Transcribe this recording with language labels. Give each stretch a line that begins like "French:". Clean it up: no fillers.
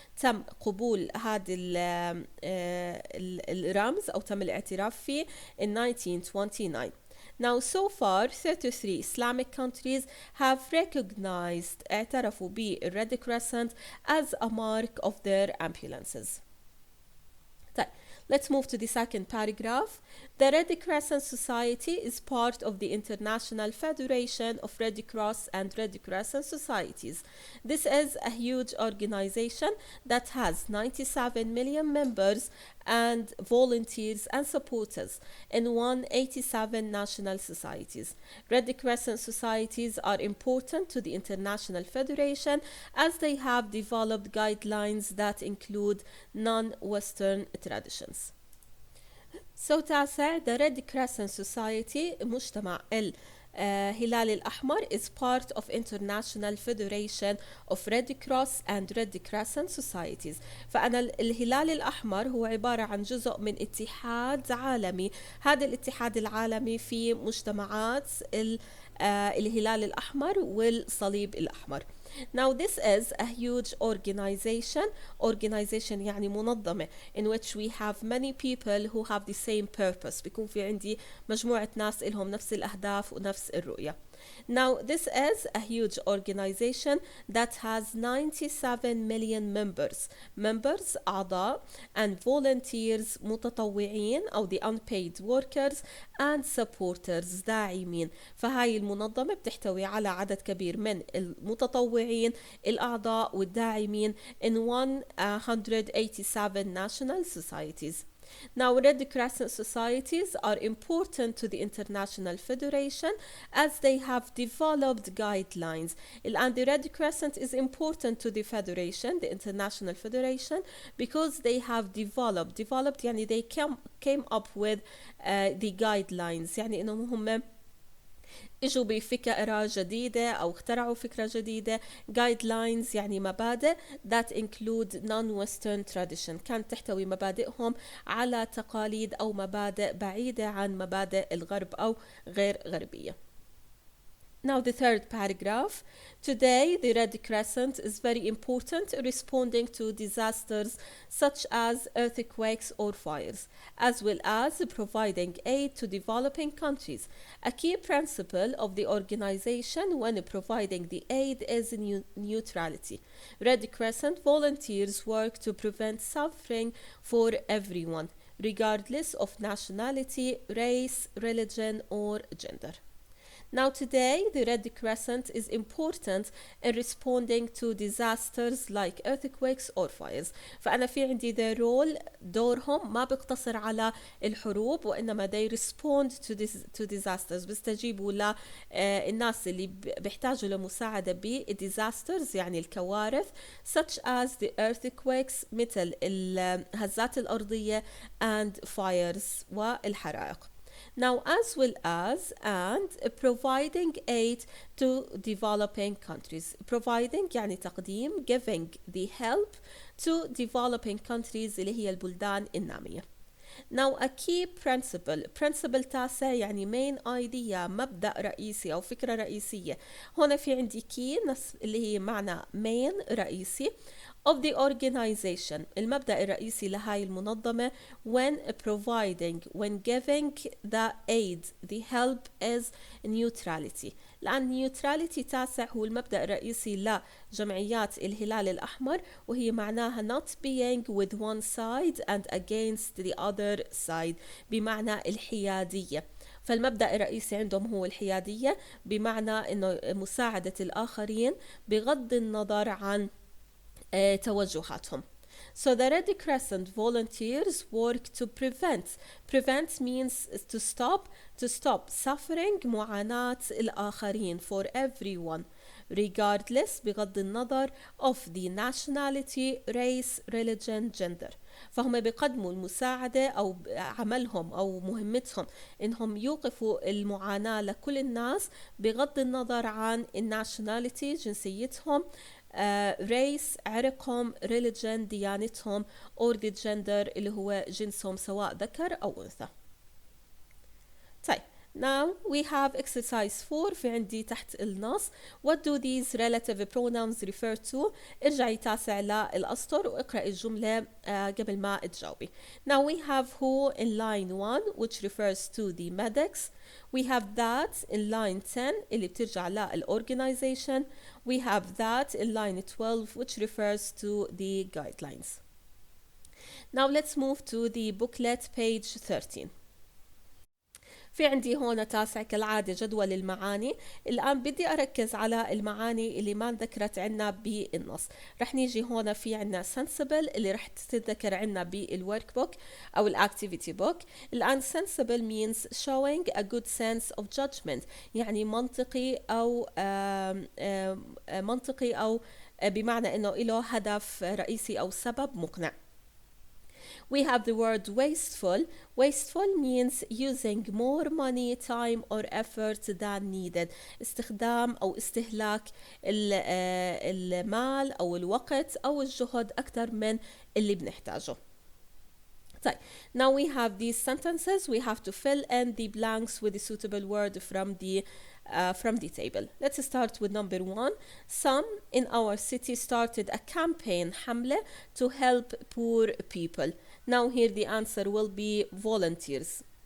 Arabic: تم قبول هذا الرمز أو تم الاعتراف فيه
English: in 1929. Now, so far, 33 Islamic countries have recognized
Arabic: اعترفوا بال
English: Red Crescent as a mark of their ambulances.
Arabic: طيب.
English: Let's move to the second paragraph. The Red Crescent Society is part of the International Federation of Red Cross and Red Crescent Societies. This is a huge organization that has 97 million members and volunteers and supporters in 187 national societies. Red Crescent societies are important to the International Federation as they have developed guidelines that include non-Western traditions. So
Arabic: تاسع
English: the Red Crescent Society
Arabic: مجتمع الهلال الأحمر
English: is part of International Federation of Red Cross and Red Crescent Societies.
Arabic: فأنا الهلال الأحمر هو عبارة عن جزء من اتحاد عالمي. هذا الاتحاد العالمي في مجتمعات الهلال الأحمر والصليب الأحمر.
English: Now this is a huge organization
Arabic: يعني منظمة
English: in which we have many people who have the same purpose.
Arabic: بيكون في عندي مجموعة ناس إلهم نفس الأهداف ونفس الرؤية.
English: Now this is a huge organization that has 97 million members
Arabic: أعضاء
English: and volunteers
Arabic: متطوعين أو
English: the unpaid workers and supporters
Arabic: داعمين. فهاي المنظمة بتحتوي على عدد كبير من المتطوعين الأعضاء والداعمين
English: in 187 national societies. Now, Red Crescent societies are important to the International Federation as they have developed guidelines. And the Red Crescent is important to the Federation, the International Federation, because they have developed
Arabic: يعني
English: they came up with the guidelines.
Arabic: يعني إنهم هم إجوا بفكرة جديدة أو اخترعوا فكرة جديدة.
English: guidelines
Arabic: يعني مبادئ
English: that include non-Western tradition
Arabic: كانت تحتوي مبادئهم على تقاليد أو مبادئ بعيدة عن مبادئ الغرب أو غير غربية.
English: Now the third paragraph. Today the Red Crescent is very important responding to disasters such as earthquakes or fires, as well as providing aid to developing countries. A key principle of the organization when providing the aid is neutrality. Red Crescent volunteers work to prevent suffering for everyone, regardless of nationality, race, religion, or gender. Now today, the Red Crescent is important in responding to disasters like earthquakes or fires.
Arabic: فأنا في عندي
English: their role
Arabic: دورهم ما بيقتصر على الحروب وإنما
English: they respond to disasters
Arabic: بيستجيبوا للناس اللي بيحتاجوا لمساعدة
English: disasters
Arabic: يعني الكوارث
English: such as the earthquakes
Arabic: مثل الهزات الأرضية
English: and fires
Arabic: والحرائق.
English: Now as well as and providing aid to developing countries. Providing
Arabic: يعني تقديم
English: giving the help to developing countries
Arabic: اللي هي البلدان النامية.
English: Now a key principle
Arabic: تاسع يعني
English: main idea
Arabic: مبدأ رئيسي أو فكرة رئيسية. هنا في عندي
English: key
Arabic: اللي هي معنى
English: main
Arabic: رئيسي
English: of the organization
Arabic: المبدأ الرئيسي لهاي المنظمة
English: when giving the aid the help is neutrality.
Arabic: لأن
English: neutrality
Arabic: تاسع هو المبدأ الرئيسي لجمعيات الهلال الأحمر وهي معناها
English: not being with one side and against the other side
Arabic: بمعنى الحيادية. فالمبدأ الرئيسي عندهم هو الحيادية بمعنى إنه مساعدة الآخرين بغض النظر عن توجهاتهم.
English: So the Red Crescent volunteers work to prevent means to stop suffering
Arabic: معاناة الآخرين
English: for everyone regardless
Arabic: بغض النظر
English: of the nationality, race, religion, gender.
Arabic: فهم بيقدموا المساعدة أو عملهم أو مهمتهم إنهم يوقفوا المعاناة لكل الناس بغض النظر عن الناشناليتي جنسيتهم
English: race
Arabic: عرقهم
English: religion
Arabic: ديانتهم
English: or the gender
Arabic: اللي هو جنسهم سواء ذكر أو أنثى. طيب
English: now we have exercise 4
Arabic: في عندي تحت النص
English: what do these relative pronouns refer to.
Arabic: ارجعي تاسع للأسطر واقرأي الجملة قبل ما تجاوبي.
English: Now we have who in line 1 which refers to the medics. We have that in line 10
Arabic: اللي بترجع لل
English: organization. We have that in line 12 which refers to the guidelines. Now let's move to the booklet page 13.
Arabic: في عندي هون تاسع كالعادة جدول المعاني. الآن بدي أركز على المعاني اللي ما ذكرت عنا بالنص. رح نيجي هون في عنا sensible اللي رح تتذكر عنا بال
English: work book
Arabic: أو ال
English: activity book.
Arabic: الآن
English: sensible means showing a good sense of judgment،
Arabic: يعني منطقي أو بمعنى أنه له هدف رئيسي أو سبب مقنع.
English: We have the word wasteful. Wasteful means using more money, time or effort than needed.
Arabic: استخدام أو استهلاك المال أو الوقت أو الجهد أكثر من اللي بنحتاجه. طيب,
English: now we have these sentences. We have to fill in the blanks with the suitable word from the table. Let's start with number 1. Some in our city started a campaign
Arabic: حملة
English: to help poor people. Now here the answer will be volunteers.